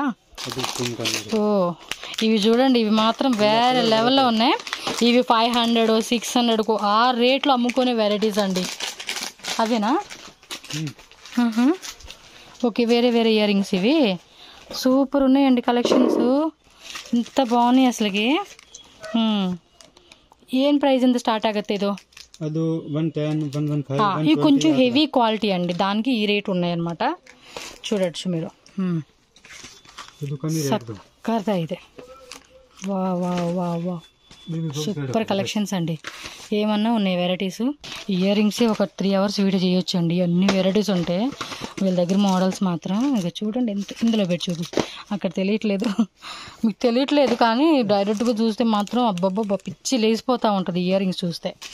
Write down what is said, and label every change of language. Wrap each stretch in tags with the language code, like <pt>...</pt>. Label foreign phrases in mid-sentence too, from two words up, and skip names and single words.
<te>ఓ ఇవి చూడండి ఇవి మాత్రం వేరే లెవెల్లో ఉన్నాయి. ఇవి 500 600 ఆ రేట్లో అమ్ముకునే వెరైటీస్ అండి. అవేనా ఓకే వేరే ఇయర్ రింగ్స్ ఇవి సూపర్ ఉన్నాయండి కలెక్షన్స్. ఇంత బాగున్నాయి అసలుకి.</te> <kn>ಏನು ಪ್ರೈಸ್ ಇಂದ ಸ್ಟಾರ್ಟ್ ಆಗುತ್ತೆ ಇದು? ಅದು 110 115</kn> <te>ఇది కొంచెం</te> <en>heavy quality</en> <te>అండి. దానికి ఈ రేట్ ఉన్నాయన్నమాట. చూడొచ్చు మీరు.</te> <kn>ಇದು ಕಮ್ಮಿ ರೇಟ್</kn> <te>కర్దా ಇದೆ. వా వా వా వా</te> <en>super collections</en> <te>అండి. ఏమన్నా ఉన్నాయి వెరైటీస్. ఇయర్ రింగ్సే ఒక 3 hours వీడియో చేయొచ్చు అండి. అన్ని వెరైటీస్ ఉంటాయి వీళ్ళ దగ్గర. మోడల్స్ మాత్రం ఇక చూడండి ఎంత ఇందులో పెట్టి చూపి. అక్కడ తెలియట్లేదు మీకు తెలియట్లేదు కానీ డైరెక్ట్గా చూస్తే మాత్రం అబ్బబ్బబ్బా పిచ్చి లేచిపోతూ ఉంటుంది ఇయర్ రింగ్స్ చూస్తే.</te>